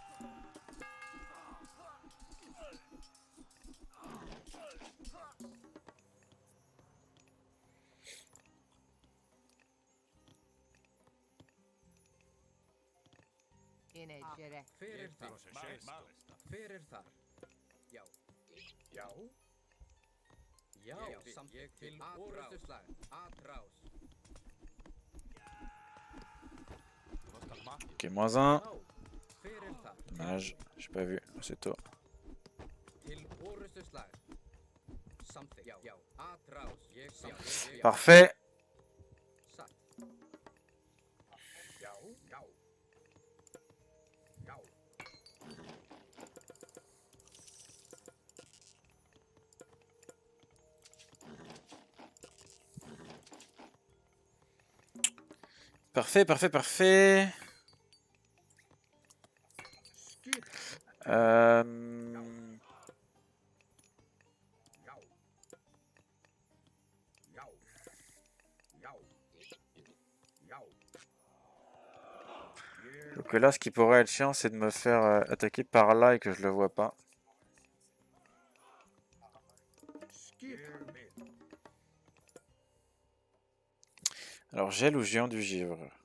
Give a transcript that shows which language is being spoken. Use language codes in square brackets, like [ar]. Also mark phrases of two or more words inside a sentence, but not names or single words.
[is] Fyrir það. Fyrir það. Já. Já. Já, ég til orrustuslag. Atrás. [fr] Ok, -1. [is] Já. Fyrir það. [fr] Dommage, j'ai pas vu, c'est tôt. [is] Til orrustuslag. Samþykkt. Já. Já. Atrás. Ég samþykkt. [fr] Parfait. [is] Satt. Já, já. Já. [fr] Parfait, parfait, parfait. Euh... [is] Já. Já. Já. Já. [fr] Donc là, ce qui pourrait être chiant, c'est de me faire attaquer par là et que je le vois pas. Alors, gel ou géant du givre?